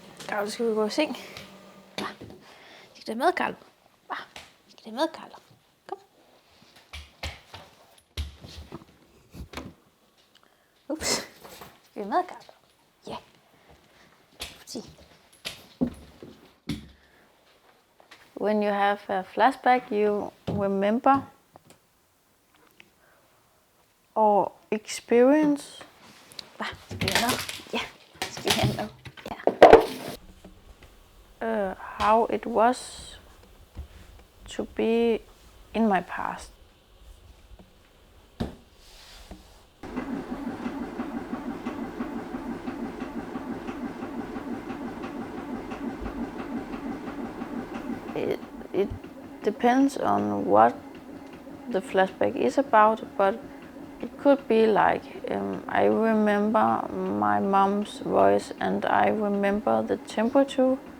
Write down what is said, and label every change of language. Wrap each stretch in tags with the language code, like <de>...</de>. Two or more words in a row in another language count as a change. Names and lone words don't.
<da>Carlo, skal vi gå i seng? Ja. Skal det med, Carlo? Ja. Skal det med, Carlo? Kom. Ups. Skal vi med, Carlo? Ja. Sig.</da> <en>When you have a flashback, you remember or experience.</en> <da>Hvad? Skal vi have noget? Ja. Skal vi have noget? Ja.</da> <en>How it was to be in my past. It depends on what the flashback is about, but it could be like I remember my mom's voice and I remember the temperature.</en>